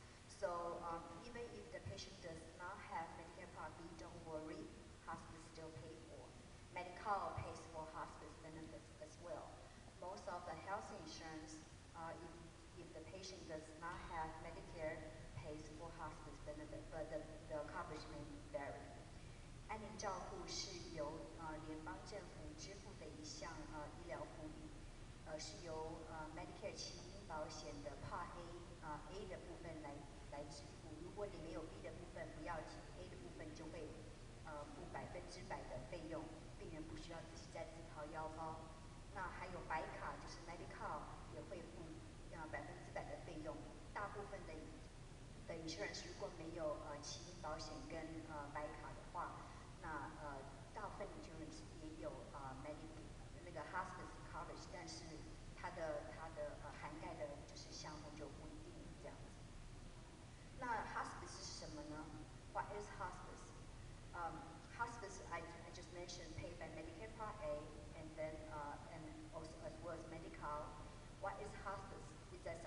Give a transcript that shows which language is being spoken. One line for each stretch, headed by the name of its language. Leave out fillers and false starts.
English: So even if the patient does not have Medicare Part B, don't worry, hospice still paid for. Medi-Cal pays for hospice benefits as well. Most of the health insurance, if the patient does not have Medicare, pays for hospice benefit, but the coverage may vary.
Chinese: 安宁照护是由联邦政府支付的一项医疗福利，是由Medicare 起因保险的 Part A 的部分来支付。如果你没有 B 的部分，不要紧 ，A 的部分就会付100%的费用，病人不需要自己再自掏腰包。那还有白卡，就是 Medi-Cal 也会付100%的费用。大部分的insurance 如果没有起因保险跟白卡的话，那大部分 insurance 也有那个 hospice coverage， 但是它的涵盖的就是项目就不一定这样子。那 hospice 是什么呢
English: ？What is hospice? Hospice I just mentioned paid by Medicare Part A and then and also as well as Medi-Cal. What is hospice? It's